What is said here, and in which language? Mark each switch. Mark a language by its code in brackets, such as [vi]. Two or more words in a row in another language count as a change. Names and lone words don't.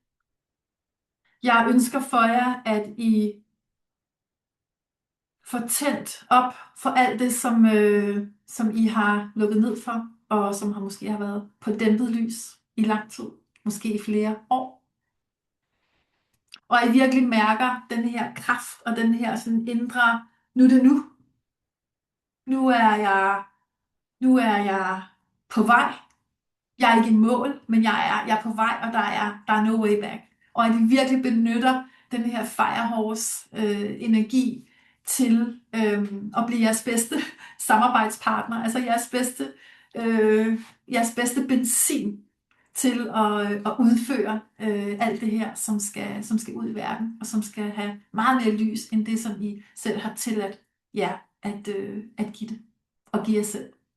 [da] Jeg ønsker for jer, at I får tændt op for alt det, som I har lukket ned for, og som måske har været på dæmpet lys i lang tid, måske i flere år. Og I virkelig mærker den her kraft og den her sådan indre, nu er det nu. Nu er jeg på vej. Jeg er ikke i mål, men jeg er på vej, og der er [en] no way back. [da] Og at I virkelig benytter den her firehorse energi til at blive jeres bedste samarbejdspartner, altså jeres bedste benzin til at udføre alt det her, som skal ud i verden, og som skal have meget mere lys, end det, som I selv har tilladt jer at give det, og give jer selv.